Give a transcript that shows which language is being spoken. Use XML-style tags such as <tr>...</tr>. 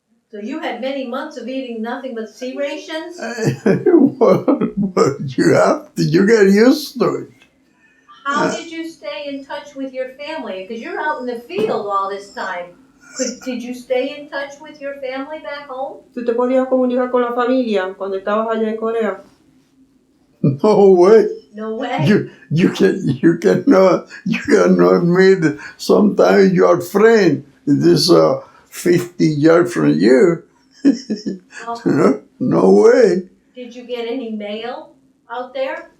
<en>So you had many months of eating nothing but C rations? Well, you get used to it. How did you stay in touch with your family? Because you're out in the field all this time. Did you stay in touch with your family back home?</en> <es>¿Tú te podías comunicar con la familia cuando estabas allá en Corea?</es> <en>No way. No way. You cannot meet sometimes your friend. This 50 yards from you. Oh, No way. did you get any mail out there?</en>